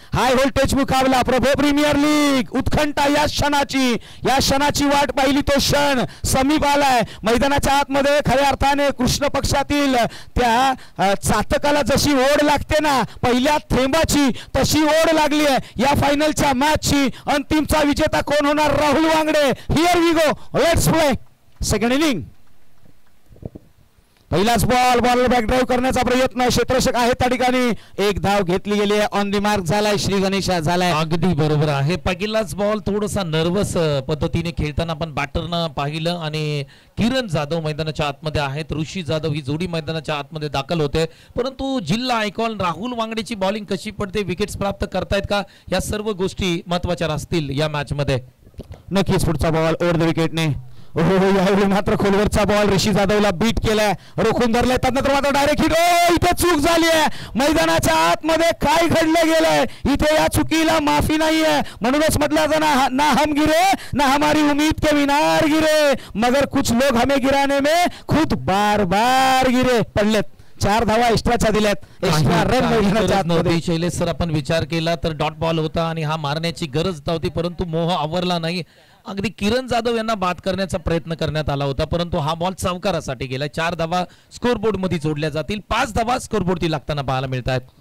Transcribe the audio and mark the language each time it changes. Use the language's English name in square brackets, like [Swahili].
[Marathi] High voltage मुकाबला, प्रभू premier league. उत्कंठा या क्षणाची वाट पाहिली, तो क्षण समीप आलाय. मैदानाच्या आतमध्ये खऱ्या अर्थाने कृष्ण पक्षातील त्या चातकाला जशी ओढ लागते ना पहिल्या थेंबाची, तशी ओढ लागली आहे या फायनलच्या मॅचची. अंतिमचा विजेता कोण होणार? Rahul Wangde. [English] Here we go, let's play second inning. [Marathi] पहिलाच बॉल, बॉलर बॅक ड्राईव्ह करण्याचा प्रयत्न, क्षेत्ररक्षक आहे त्या ठिकाणी. एक धाव घेतली गेली आहे. ऑन दी मार्क झालाय श्री गणेशा झालाय. अगदी बरोबर आहे. पहिलाच बॉल थोडासा नर्वस पद्धतीने खेळताना आपण बॅटरनं पाहिलं आणि किरण जाधव मैदानाच्या आतमध्ये आहेत, ऋषी जाधव ही जोडी मैदानाच्या आतमध्ये दाखल होते. परंतु जिल्हा आयकॉन राहुल वांगडेची बॉलिंग कशी पडते, विकेट्स प्राप्त करतायत का, या सर्व गोष्टी महत्वाच्या असतील या मॅच मध्ये. नक्कीच पुढचा बॉल ओव्हर द विकेटने. हो यावेळी मात्र खोलवरचा बॉल ऋषी जाधवला बीट केलाय, रोखून धरलाय, त्यानंतर मात्र डायरेक्ट हिट. इथे चूक झाली आहे मैदानाच्या आतमध्ये. काय घडलं गेलंय इथे, या चुकीला माफी नाहीये. म्हणूनच म्हटलं जातं ना [Hindi] हम गिरे ना हमारी उम्मीद के मीनार गिरे, मगर कुछ लोग हमें गिराने में खुद बार बार गिरे. [Marathi] पडलेत. 4 धावा एक्स्ट्राच्या दिल्यात. एक्स्ट्रा रन मैदानाच्या आतमध्ये. शैलेश सर आपण विचार केला तर डॉट बॉल होता आणि हा मारण्याची गरज नव्हती, परंतु मोह आवरला नाही. अगदी किरण जाधव यांना बाद करण्याचा प्रयत्न करण्यात आला होता, परंतु हा बॉल चौकारासाठी गेला. 4 धावा स्कोरबोर्ड मध्ये जोडल्या जातील. 5 धावा स्कोरबोर्डची लागताना पाहायला मिळतात.